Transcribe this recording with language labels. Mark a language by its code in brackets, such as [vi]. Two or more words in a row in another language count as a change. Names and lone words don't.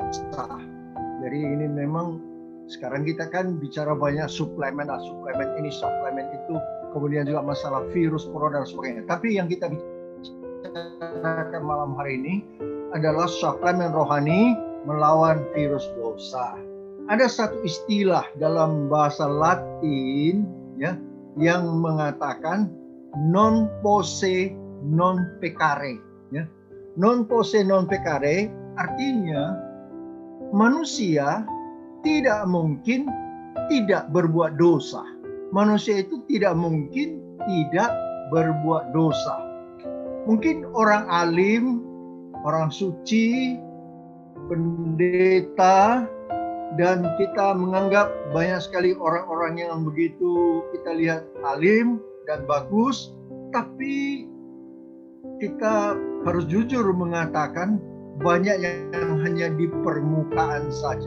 [id] Jadi ini memang sekarang kita kan bicara banyak suplemen ini, suplemen itu, kemudian juga masalah virus corona dan sebagainya. Tapi yang kita bicarakan malam hari ini adalah suplemen rohani melawan virus dosa. Ada satu istilah dalam bahasa Latin ya yang mengatakan [la] non posse non peccare [id] ya. [la] Non posse non peccare [id] artinya manusia tidak mungkin tidak berbuat dosa. Manusia itu tidak mungkin tidak berbuat dosa. Mungkin orang alim, orang suci, pendeta, dan kita menganggap banyak sekali orang-orang yang begitu kita lihat alim dan bagus, tapi kita harus jujur mengatakan banyak yang hanya di permukaan saja.